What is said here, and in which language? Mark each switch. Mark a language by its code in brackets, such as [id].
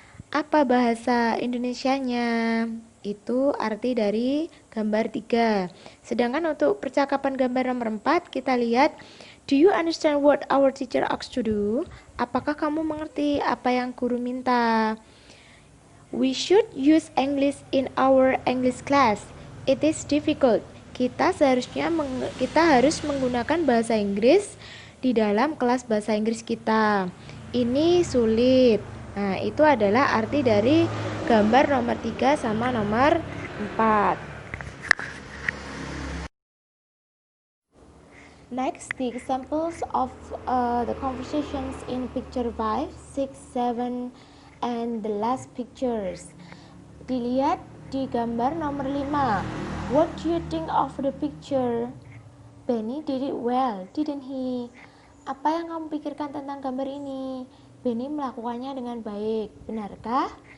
[id] Apa bahasa Indonesianya? Itu arti dari gambar 3. Sedangkan untuk percakapan gambar nomor 4, kita lihat, [en] do you understand what our teacher asked to do? [id] Apakah kamu mengerti apa yang guru minta? [en] We should use English in our English class. It is difficult. [id] Kita harus menggunakan bahasa Inggris di dalam kelas bahasa Inggris kita. Ini sulit. Nah, itu adalah arti dari gambar nomor 3 sama nomor 4. [en] Next, the examples of the conversations in picture 5, 6, 7, and the last pictures. [id] Dilihat di gambar nomor 5. [en] What do you think of the picture? Benny did it well, didn't he? [id] Apa yang kamu pikirkan tentang gambar ini? Benny melakukannya dengan baik, benarkah?